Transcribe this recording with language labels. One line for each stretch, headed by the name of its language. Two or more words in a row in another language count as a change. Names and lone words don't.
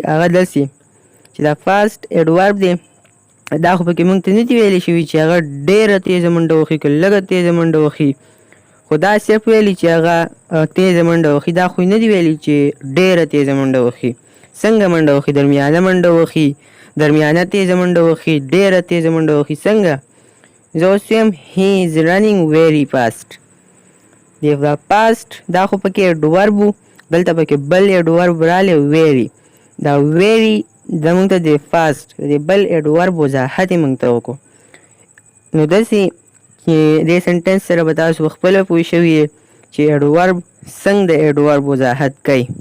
Pashto: هغه داسې چې دا
English: fast adverb
Pashto: دی. دا خو پکې موږ ته نه دي ویلی شوي چې هغه ډېره تیزه منډه وهي که لږه تیزه منډه وهي. خو دا صرف ویلي چې هغه تیزه منډه وهي. دا خو نه دي ویلي چې ډېره تیزه منډه وهي. څنګه منډه وهي؟ درمیانه منډه وهي، درمیانه تیزه منډه وهي، ډېره تیزه منډه وهي. څنګه؟ زه اوس وایم
English: he is running very fast.
Pashto: دا پاست دا خو پکې ایډورب و، دلته پکې بل ایډورب رالی ویری. دا ویری د موږ ته د فاست د بل ایډورب وضاحت یې موږ ته وکړو. نو داسې چې دې سنټنس سره به تاسو پخپله پوه شوي یې چې ایډورب څنګه د ایډورب وضاحت کوي.